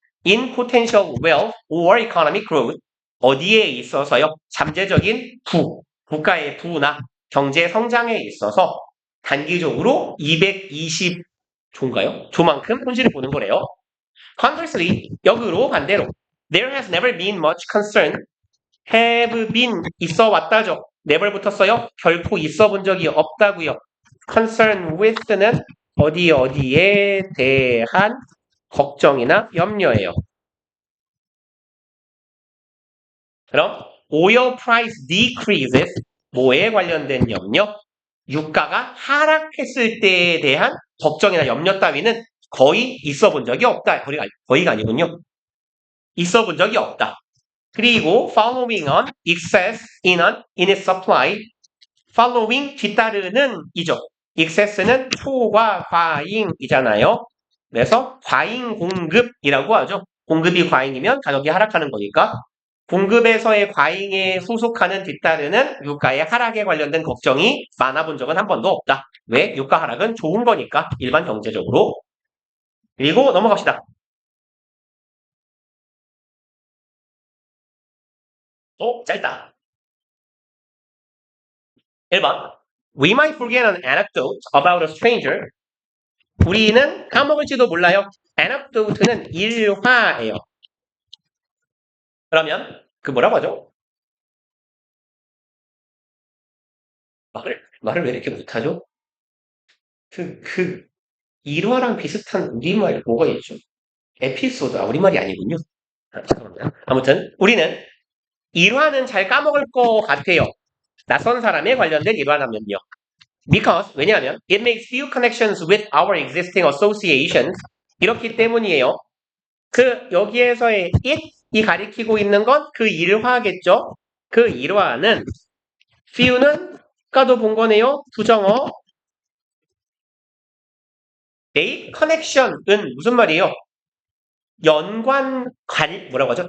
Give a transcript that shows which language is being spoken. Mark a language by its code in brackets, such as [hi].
[en] In potential wealth or economic growth [ko] 어디에 있어서요? 잠재적인 국가의 부나 경제 성장에 있어서 단기적으로 220조인가요? 조만큼 손실을 보는 거래요. [en] Conversely, [ko] 역으로 반대로 [en] There has never been much concern have been [ko] 있어 왔다죠. never 붙었어요. 결코 있어 본 적이 없다고요. [en] concern with [ko] 는 어디에 대한 걱정이나 염려예요. 그럼 [en] oil price decreases [ko] 뭐에 관련된 염려? 유가가 하락했을 때에 대한 걱정이나 염려 따위는 거의 있어 본 적이 없다. 거의가 아니군요. 있어 본 적이 없다. 그리고 [en] following on excess in its supply following [ko] 뒤따르는 이죠. excess는 초과 과잉이잖아요. 그래서 과잉 공급이라고 하죠. 공급이 과잉이면 가격이 하락하는 거니까 공급에서의 과잉에 후속하는 뒤따르는 유가의 하락에 관련된 걱정이 많아본 적은 한 번도 없다. 왜? 유가 하락은 좋은 거니까 일반 경제적으로. 그리고 넘어갑시다. 짧다. 1번. [en] We might forget an anecdote about a stranger. [ko] 우리는 까먹을지도 몰라요. anecdote는 일화예요. 그러면 그 뭐라고 하죠? 말을 왜 이렇게 못하죠? 일화랑 비슷한 우리말 뭐가 있죠? 에피소드. 우리말이 아니군요. 잠깐만요. 아무튼 우리는 일화는 잘 까먹을 것 같아요. 낯선 사람에 관련된 일화라면요. [en] Because [ko] 왜냐하면 [en] it makes few connections with our existing associations. [ko] 이렇기 때문이에요. 여기에서의 it이 가리키고 있는 건 그 일화겠죠? 그 일화는 few는 아까도 본 거네요. 부정어. make connection은 무슨 말이에요? 뭐라고 하죠?